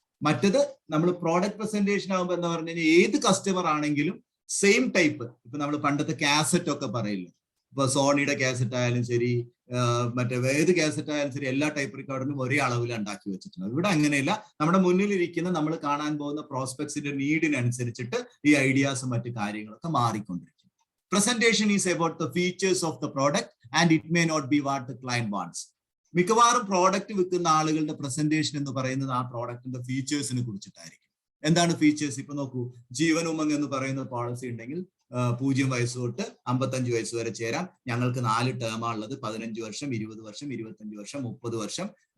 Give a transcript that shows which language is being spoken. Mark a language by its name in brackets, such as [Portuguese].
[Malayalam] മറ്റത് നമ്മൾ product presentation ആകുമ്പോൾ എന്താ പറഞ്ഞു കഴിഞ്ഞാൽ ഏത് കസ്റ്റമർ ആണെങ്കിലും സെയിം ടൈപ്പ്, ഇപ്പൊ നമ്മൾ പണ്ടത്തെ കാസറ്റ് ഒക്കെ പറയില്ല, ഇപ്പൊ സോണിയുടെ കാസറ്റ് ആയാലും ശരി, മറ്റേ ഏത് കാസറ്റ് ആയാലും ശരി, എല്ലാ ടൈപ്പ് റെക്കോർഡിനും ഒരേ അളവിൽ ഉണ്ടാക്കി വെച്ചിട്ടുണ്ട്. ഇവിടെ അങ്ങനെയല്ല, നമ്മുടെ മുന്നിലിരിക്കുന്ന നമ്മൾ കാണാൻ പോകുന്ന പ്രോസ്പെക്ട്സിന്റെ നീഡിനനുസരിച്ചിട്ട് ഈ ഐഡിയാസും മറ്റു കാര്യങ്ങളൊക്കെ മാറിക്കൊണ്ടിരിക്കും. [English] Presentation is about the features of the product and it may not be what the client wants. [Malayalam] മിക്കവാറും പ്രോഡക്റ്റ് വിൽക്കുന്ന ആളുകളുടെ പ്രസന്റേഷൻ എന്ന് പറയുന്നത് ആ പ്രോഡക്റ്റിന്റെ ഫീച്ചേഴ്സിനെ കുറിച്ചിട്ടായിരിക്കും. എന്താണ് ഫീച്ചേഴ്സ്? ഇപ്പൊ നോക്കൂ, ജീവൻ ഉമംഗ് എന്ന് പറയുന്ന പോളിസി ഉണ്ടെങ്കിൽ 0 വയസ്സ് തൊട്ട് 55 വയസ്സ് വരെ ചേരാം. ഞങ്ങൾക്ക് 4 ടേമാണ് ഉള്ളത്, 15 വർഷം, 20 വർഷം, 25 വർഷം, 30 വർഷം.